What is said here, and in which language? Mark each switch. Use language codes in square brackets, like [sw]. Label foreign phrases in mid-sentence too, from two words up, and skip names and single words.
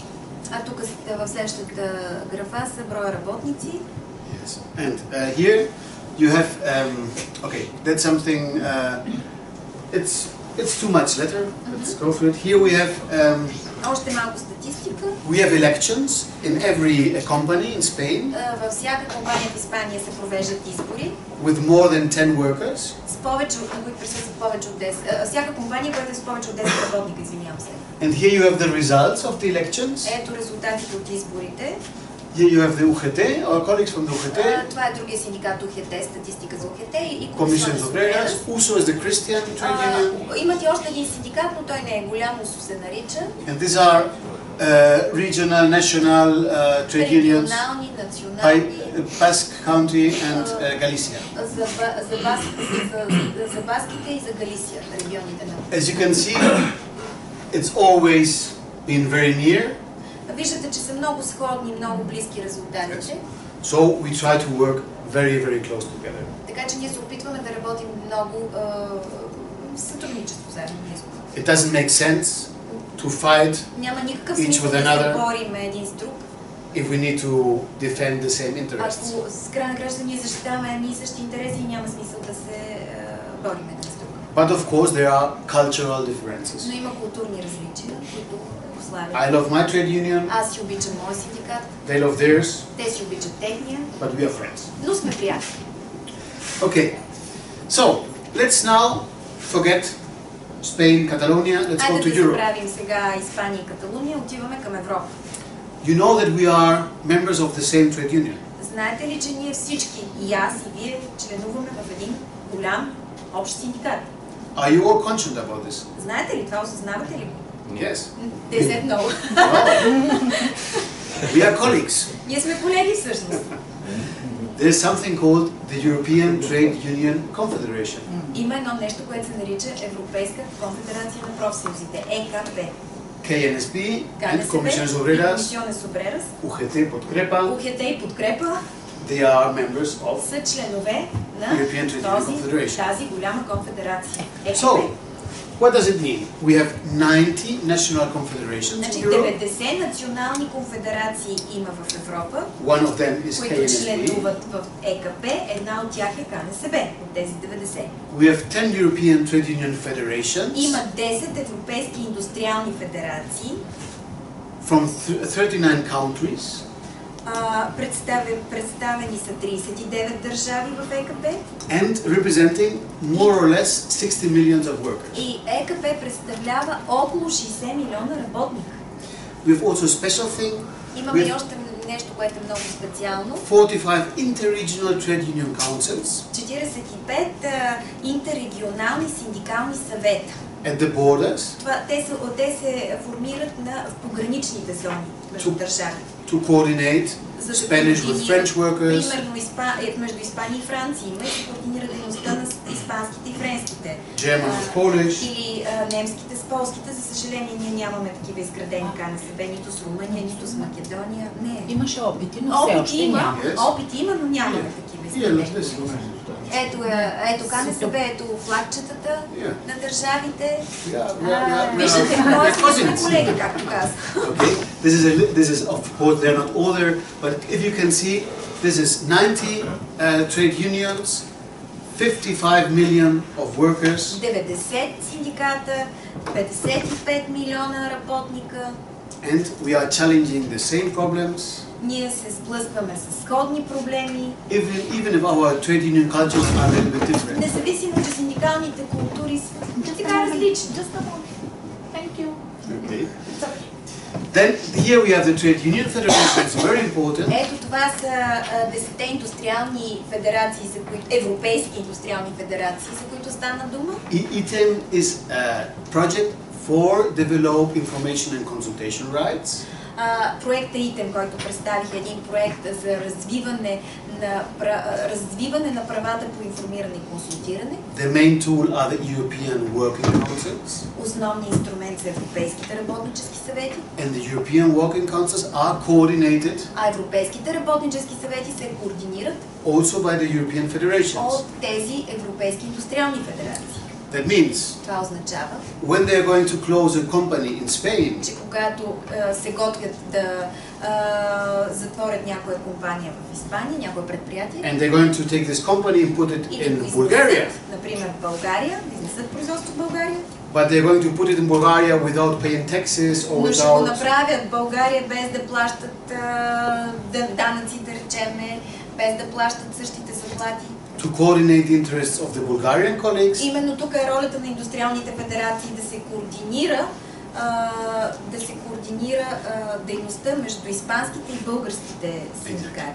[bg] А тук в следващата графа са броя работници. [en] Yes. And here you have okay, that's something it's too much letter. Let's go through it. Here we have [bg] още малко статистика. [en] we have elections in every company in Spain. [bg] Във всяка компания в Испания се провеждат избори. [en] With more than 10 workers. [bg] С повече, на които присъстват повече от 10. Всяка компания, която е с повече от 10 работника, извинявам се. [en] And here you have the results of the elections. [bg] Ето резултатите от изборите. [en] Here you have the UGT, our colleagues from the UGT. [bg] Това е другия синдикат УГТ, статистика за УГТ и Comisiones Obreras. [en] USO is the Christian trade union. [bg] Имат и още един синдикат, но той не е голям, УСО се нарича. [en] And these are regional, national trade unions. [bg] Регионални, национални. [en] Basque County and Galicia. [bg] За баските и за Галисия, регионите на. [en] As you can see, it's always been very near. [bg] Виждате, че са много сходни, много близки резултатите. [en] So we try to work very, very close together. [bg] Така че ние се опитваме да работим много в сътрудничество заедно. [en] It doesn't make sense to fight [bg] няма никакъв смисъл да се борим един с друг. [en] If we need to defend the same interests. [bg] Ако с края на краща ние защитаваме едни и същи интереси, няма смисъл да се борим един с друг. [en] But of course there are cultural differences. [bg] Но има културни различия, които прославят. [en] I love my trade union. [bg] Аз си обичам мой синдикат. [en] They love theirs. [bg] Те си обичат техния. [en] But we are friends. [bg] Но сме приятели. [en] Okay. So, let's now forget Spain, Catalonia. Let's go to [bg] Айде да [en] Europe. [bg] забравим сега Испания и Каталуния, отиваме към Европа. [en] You know that we are members of the same trade union. [bg] Знаете ли, че ние всички, и аз, и вие, членуваме в един голям общ синдикат? [en] Are you all conscious about this? [bg] Знаете ли това? Осъзнавате ли? [en] Yes. [bg] Те се много. [en] We are colleagues. [bg] Ние сме колеги всъщност. [en] There is something called the European Trade Union Confederation. [bg] Има едно нещо, което се нарича Европейска конфедерация на профсъюзите, ЕКП. [en] KNSB and [bg] КНСБ Comisiones и Obreras, Комисионес Обрерас, UGT Подкрепа, УГТ и Подкрепа [en] they are members of [bg] са членове на [en] European Trade Union Confederation. [bg] тази голяма конфедерация. ЕКП. [en] So, what does it mean? We have 90 national confederations [bg] Значи [en] in Europe. [bg] 90 национални конфедерации има в Европа, [en] One of them is [bg] които KNSB. членуват в ЕКП, една от тях е КНСБ, от тези 90. [en] We have 10 European Trade Union Federations [bg] Има 10 европейски индустриални федерации, [en] from 39 countries. [bg] представени са 39 държави в ЕКП [en] And representing more or less 60 millions of workers. [bg] и ЕКП представлява около 60 милиона работника. [en] We have also a special thing. [bg] Имаме [en] We [bg] и [en] have [bg] още нещо, което е много специално. [en] 45 interregional trade union councils [bg] 45 интеррегионални синдикални съвета. [en] at the borders [bg] Те се формират в пограничните зони между държави. [en] to coordinate [bg] За да [en] Spanish with [bg] координират, [en] French workers, [bg] примерно между Испания и Франция има и се координира дейността на испанските и френските. [en] German with Polish. [bg] Или немските с полските. За съжаление, ние нямаме такива изградени КНСБ, нито с Румъния, нито с Македония. Не. Имаше опити, но все още няма. Опити има, но нямаме такива изградени. Ето КНСБ, ето флагчетата на държавите. Виждате, моите сме колеги, както казах. [en] Okay, this is of course they're not all there, but if you can see, this is 90 trade unions, 55 million of workers. [bg] 90 синдиката, 55 милиона работника. [en] And we are challenging the same problems. [bg] Ние се сблъскваме с сходни проблеми. [en] Even if our trade union cultures are a little bit different. [bg] Независимо, че синдикалните култури са така различни. [en] Thank you. Okay. Then here we have the trade union federation. It's very important. [bg] Ето това са 10-те индустриални федерации, европейски индустриални федерации, за които стана дума. [en] ITEM is a project for develop information and consultation rights. [bg] Проекта ITEM, който представих, е един проект за развиване на правата по информиране и консултиране. [en] The main tool are the European Working Councils. [bg] Основният инструмент за европейските работнически съвети. [en] And the European Working Councils are coordinated. [bg] А европейските работнически съвети се координират [en] Also by the European federations. [bg] от тези европейски индустриални федерации. [en] That means [bg] Това означава, [en] when they are going to close a company in Spain, [bg] че когато се готвят да затворят някоя компания в Испания, някое предприятие, [en] and they're going to take this company and put it [bg] и [en] in [bg] да го Bulgaria, изнесат, например в България, да изнесат производство в България, [en] but they're going to put it in Bulgaria without paying taxes or [bg] но ще го [en] without. [bg] направят в България без да плащат данъци, да речеме, без да плащат същите заплати. [en] To coordinate the interests of the Bulgarian colleagues. [bg] Именно тук е ролята на индустриалните федерации да се координира дейността между испанските и българските синдикати.